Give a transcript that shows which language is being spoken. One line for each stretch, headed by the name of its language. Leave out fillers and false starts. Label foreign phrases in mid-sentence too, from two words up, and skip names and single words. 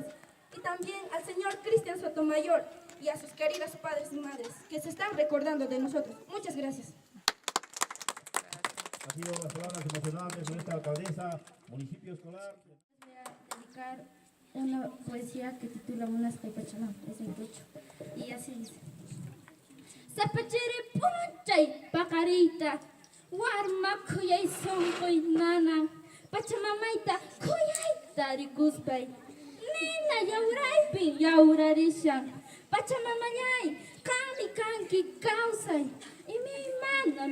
Spanish: Y también al señor Cristian Sotomayor y a sus queridos padres y madres que se están recordando de nosotros. Muchas gracias. Ha sido las palabras emocionantes de nuestra alcaldesa, municipio escolar. Voy a dedicar una poesía que titula Unas Taipachana, es en pecho. Y así dice.
Quechua: Sapachiri punchay pacarita, warma kuyay sonkoy nana, pachamamaita kuyay tarikuspay, nina yauraypi yaurarishan, pachamamayay kanki kausay, imi mana